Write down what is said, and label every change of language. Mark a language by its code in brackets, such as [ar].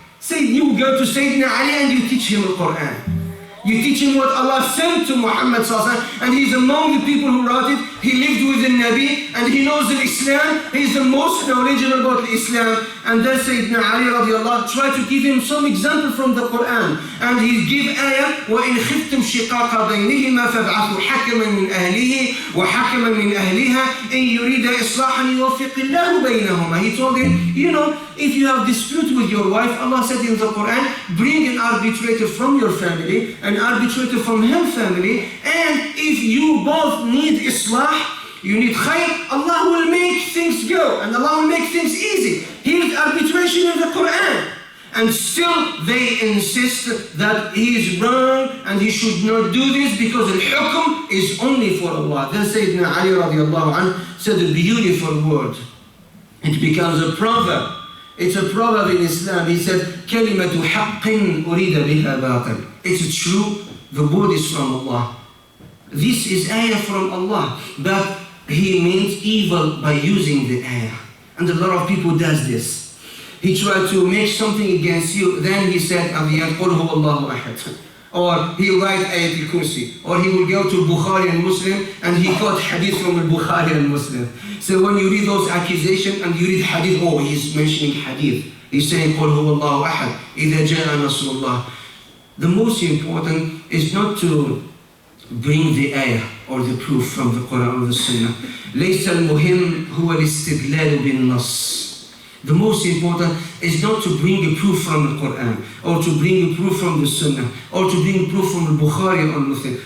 [en] You go to Sayyidina Ali and you teach him the Quran. You teach him what Allah sent to Muhammad and he's among the people who wrote it. He lived with the Nabi and he knows the Islam. He's the most knowledgeable about Islam. And then Sayyidina Ali radiallahu tried to give him some example from the Quran. And he gave ayah, [ar] وَإِنْ خِفْتُمْ شِقَاقَ بَيْنِهِمَا فَابْعَثُوا حَكَمًا مِنْ أَهْلِهِ وَحَكَمًا مِنْ أَهْلِهَا إِنْ يُرِيدَ إِصْلَاحًا يُوَفِّقِ اللَّهُ بَيْنَهُمَا. [en] He told him, if you have dispute with your wife, Allah said in the Quran, bring an arbitrator from your family, an arbitrator from her family, and if you both need islah, you need khayr, Allah will make things go, and Allah will make things easy. Here's arbitration in the Quran. And still they insist that he is wrong and he should not do this because al-hukm is only for Allah. Then Sayyidina Ali radiallahu anhu said a beautiful word. It becomes a proverb. It's a proverb in Islam. He said, [ar] كَلِمَةُ حَقٍّ أُرِيدَ بِهَا بَاطِلٍ. [en] It's true, the word is from Allah. This is ayah from Allah, but he means evil by using the ayah. And a lot of people does this. He tried to make something against you, then he said at the end, [ar] قُلْ هُوَ اللَّهُ أَحَدٌ. [en] or he'll write Ayat al-Kursi, or he will go to Bukhari and Muslim and he quote hadith from Bukhari and Muslim. So when you read those accusations and you read hadith, oh, he's mentioning hadith. He's saying, [ar] قُلْ هُوَ اللَّهُ أَحَدٌ إِذَا جَاءَ نَصْرُ اللَّهِ. [en] The most important is not to bring the ayah or the proof from the Quran or the Sunnah. [ar] لَيْسَ الْمُهِمْ هُوَ الْإِسْتِدْلَالُ بِالنَّصِ. [en] The most important is not to bring a proof from the Quran, or to bring a proof from the Sunnah, or to bring a proof from the Bukhari or Muslim.